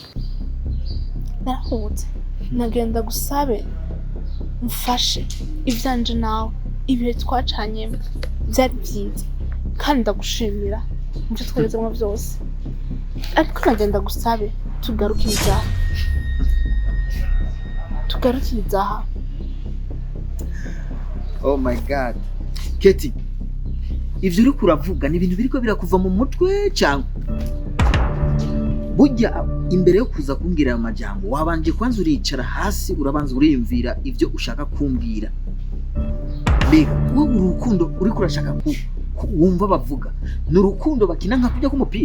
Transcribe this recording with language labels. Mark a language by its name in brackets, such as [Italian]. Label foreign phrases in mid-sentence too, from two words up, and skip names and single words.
[Rundi] Narahubutse nagenda gusabe mfashe ivyanje nawe ibihe twacanye byari byiza kandi ndagushimira muvyo twagezemwo byose. Ariko nagenda gusabe tugarukiriza aha. [English] Oh my God. [Rundi] Kethy, ivyo uri kuravuga ni ibintu biriko birakuva mu mutwe cyangwa? Burya imbere yo kuza kumbwira ayo majambo wabanje kwanza uricara hasi urabanza uriyumvira ivyo ushaka kumbwira. Mbega wowe urukundo uri kurashaka wumva bavuga ni urukundo bakina nka kujya k'umupira.